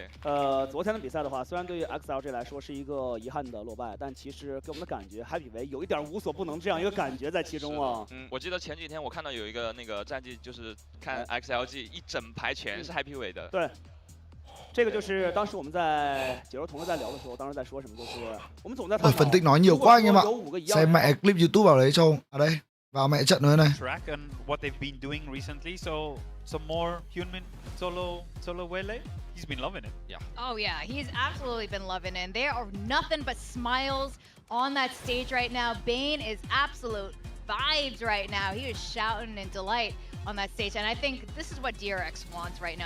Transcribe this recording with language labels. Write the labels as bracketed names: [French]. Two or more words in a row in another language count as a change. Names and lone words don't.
[Chinese] 昨天的比赛的话，虽然对于 XLG 来说是一个遗憾的落败，但其实给我们的感觉 Happy 伟有一点无所不能这样一个感觉在其中啊。我记得前几天我看到有一个那个战绩，就是看 XLG 一整排全是 Happy 伟的。对。这个就是当时我们在解说同在聊的时候，当时在说什么，就是我们总在探讨。 [Vietnamese] Phân tích nói nhiều quá anh em ạ. Xem mẹ clip YouTube vào đấy cho đây. Vào mẹ trận nữa này. [English] Track and what they've been doing recently, so some more human solo Wele. He's been loving it. Yeah. Oh yeah, he's absolutely been loving it. There are nothing but smiles on that stage right now. Bane is absolute vibes right now. He is shouting in delight on that stage, and I think this is what DRX wants right now.